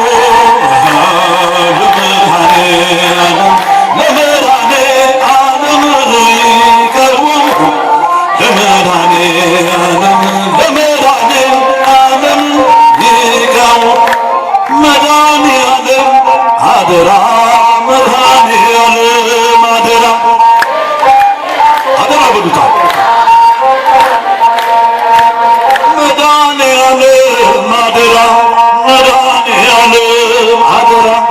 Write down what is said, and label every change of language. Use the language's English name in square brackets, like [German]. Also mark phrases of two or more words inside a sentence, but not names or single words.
[Geez] ለመድኃኔ ዓለም ለመድኃኔ ዓለም ይቀውሙ ለመድኃኔ ዓለም ለመድኃኔ ዓለም ይቀውሙ [Amharic] መድኃኔ ዓለም አደራ መድኃኔ ዓለም አደራ አደራ በሉታ መድኃኔ ዓለም አደራ መድኃኔ ዓለም አደራ